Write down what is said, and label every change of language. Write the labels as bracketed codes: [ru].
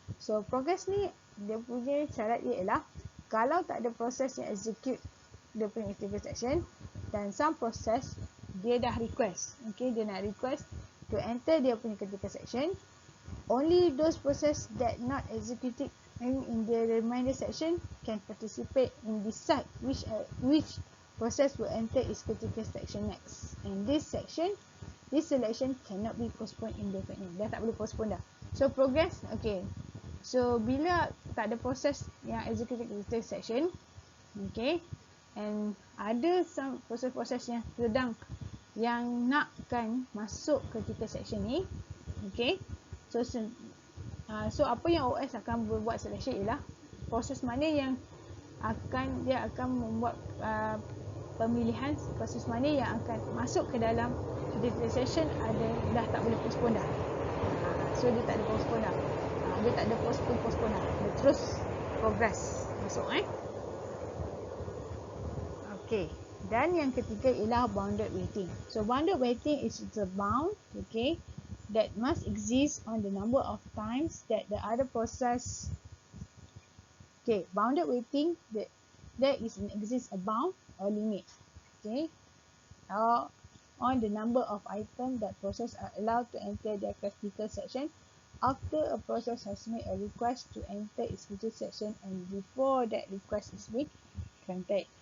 [ms] So progress ni dia punya syarat dia ialah kalau tak ada proses yang execute dia punya critical section dan some process dia dah request, okay, dia nak request to enter dia punya critical section, [en] only those process that not executed in the reminder section can participate in decide which process will enter its critical section next. And this selection cannot be postponed indefinitely. [ms] Dah tak boleh postpone dah. So progress, okay. So bila tak ada proses yang executed critical section, okay, and ada some proses-proses yang sedang yang nakkan masuk critical section ni, okay, so apa yang OS akan buat selection ialah proses mana yang dia akan membuat pemilihan proses mana yang akan masuk ke dalam critical section dah tak boleh postpone dah. So dia tak ada postpone dah. Dia tak ada postpone dah. Dia terus progress masuk Okay. Dan yang ketiga ialah bounded waiting. [en] So bounded waiting is the bound, okay, that must exist on the number of times that the other process. Okay, bounded waiting, there exists a bound or limit, okay, on the number of items that process are allowed to enter their critical section after a process has made a request to enter its critical section and before that request is made granted.